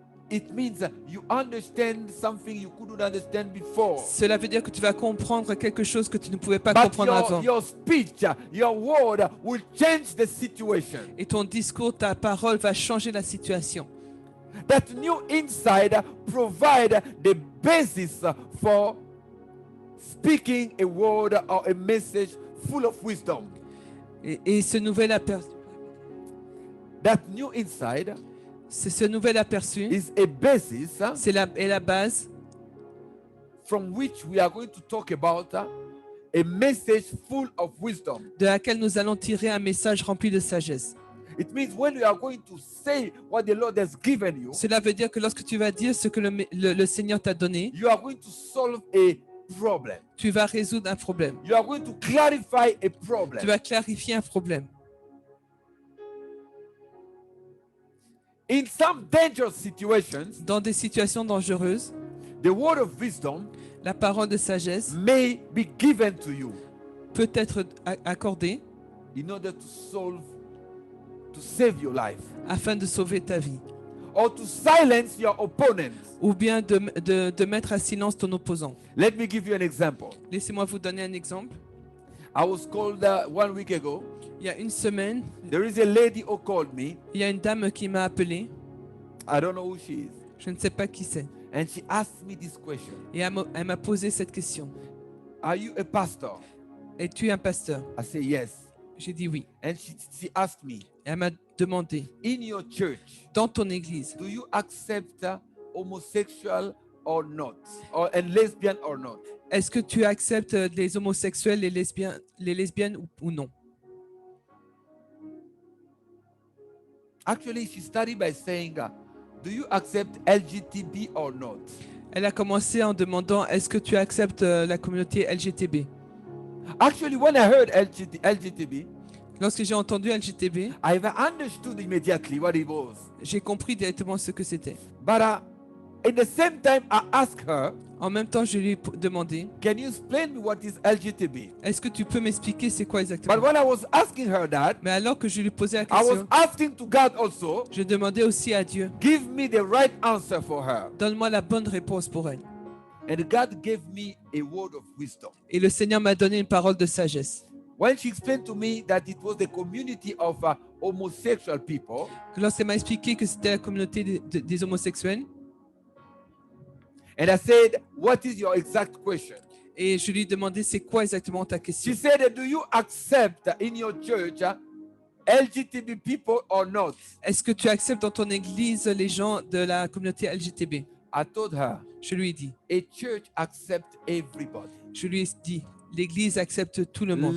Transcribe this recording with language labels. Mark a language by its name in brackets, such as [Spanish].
[English] It means you understand something you couldn't understand before. [French] Cela veut dire que tu vas comprendre quelque chose que tu ne pouvais pas [English] But [French] comprendre avant. [English] your speech, your word will change the situation. [French] Et ton discours, ta parole va changer la situation. [English] That new insight provide the basis for speaking a word or a message full of wisdom. [French] Et ce nouvel aperçu, [English] That new insight [French] c'est ce nouvel aperçu, [English] is a basis [French] c'est la base [English] from which we are going to talk about a message full of wisdom. [French] de laquelle nous allons tirer un message rempli de sagesse. [English] It means when you are going to say what the Lord has given you, [French] Cela veut dire que lorsque tu vas dire ce que le Seigneur t'a donné, [English] you are going to solve a problem. [French] tu vas résoudre un problème. [English] You are going to clarify a [French] Tu [English] problem. [French] vas clarifier un problème. [English] In some dangerous situations, [French] Dans des situations dangereuses, [English] the word of wisdom [French] la parole de sagesse [English] may be given to you [French] peut être accordée [English] in order to save your life, [French] afin de sauver ta vie, [English] or to silence your opponents. [French] ou bien de mettre à silence ton opposant. [English] Let me give you an example. [French] Laissez-moi vous donner un exemple. [English] I was called 1 week ago. [French] Il y a une semaine, [English] There is a lady who called me. [French] il y a une dame qui m'a appelé. [English] I don't know who she is. [French] Je ne sais pas qui c'est. [English] And she asked me this question. [French] Et elle m'a posé cette question. [English] Are you a pastor? [French] Es-tu un pasteur? [English] I say yes. [French] J'ai dit oui. [English] And she asked me, [French] Et elle m'a demandé, [English] in your church, [French] dans ton église, [English] do you accept homosexual or not? And lesbian or not? [French] est-ce que tu acceptes les homosexuels, les lesbiennes ou non? [English] Actually, she started by saying, do you accept LGTB or not? [French] Elle a commencé en demandant, est-ce que tu acceptes la communauté LGTB? [English] Actually, when I heard LGTB, [French] Lorsque j'ai entendu LGTB, [English] I understood immediately what it was. [French] j'ai compris directement ce que c'était. [English] But at the same time, I asked her, [French] En même temps, je lui ai demandé, [English] can you explain me what is LGTB? [French] est-ce que tu peux m'expliquer c'est quoi [English] But [French] exactement? [English] when I was asking her that, [French] Mais alors que je lui posais la [English] I was [French] question, [English] asking to God also, [French] je demandais aussi à Dieu, [English] give me the right answer for her. [French] donne-moi la bonne réponse pour elle. [English] And God gave me a word of wisdom. [French] Et le Seigneur m'a donné une parole de sagesse. [English] When she explained to me that it was the community of homosexual people, [French] Lorsqu'elle m'a expliqué que c'était la communauté des homosexuels, [English] and I said, what is your exact question? [French] et je lui ai demandé c'est quoi exactement ta [English] She [French] question. [English] said, do you accept in your church LGTB people or not? [French] Est-ce que tu acceptes dans ton église les gens de la communauté LGTB? [English] I told her, [French] Je lui ai dit, [English] a church accepts everybody. [French] je lui ai dit, l'église accepte tout le monde.